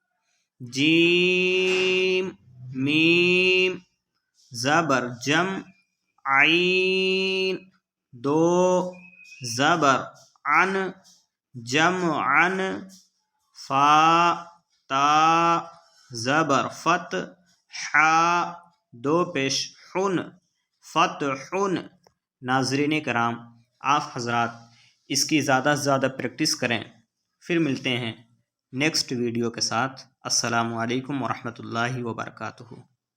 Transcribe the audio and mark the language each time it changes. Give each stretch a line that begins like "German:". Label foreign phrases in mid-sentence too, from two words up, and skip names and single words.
Urdu: جیم میم زبر جم، عین دو زبر عن جمعن، فا تا زبر فت، حا دو پیش حن فتحن۔ ناظرین کرام، آپ حضرات اس کی زیادہ سے زیادہ پریکٹس کریں۔ پھر ملتے ہیں نیکسٹ ویڈیو کے ساتھ۔
Arabic: السلام علیکم ورحمۃ اللہ وبرکاتہ۔